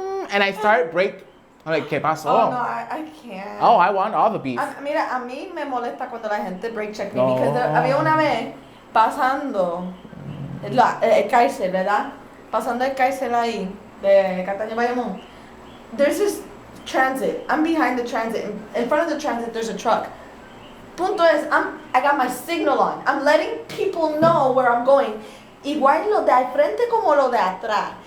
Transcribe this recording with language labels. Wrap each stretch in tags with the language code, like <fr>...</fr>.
<en>And I start break. I'm like,</en> <es>¿qué pasó?</es> <en>Oh no, I can't. Oh, I want all the beef.</en> <es>Mira, a mí me molesta cuando la gente</es> <en>break check me. No.</en> <es>Because había una vez pasando el cárcel, ¿verdad? Pasando el cárcel ahí de Cataño Bayamón.</es> <en>There's this transit. I'm behind the transit. In front of the transit, there's a truck.</en> <es>Punto es,</es> <en>I got my signal on. I'm letting people know where I'm going.</en> <es>Igual lo de al frente como lo de atrás.</es>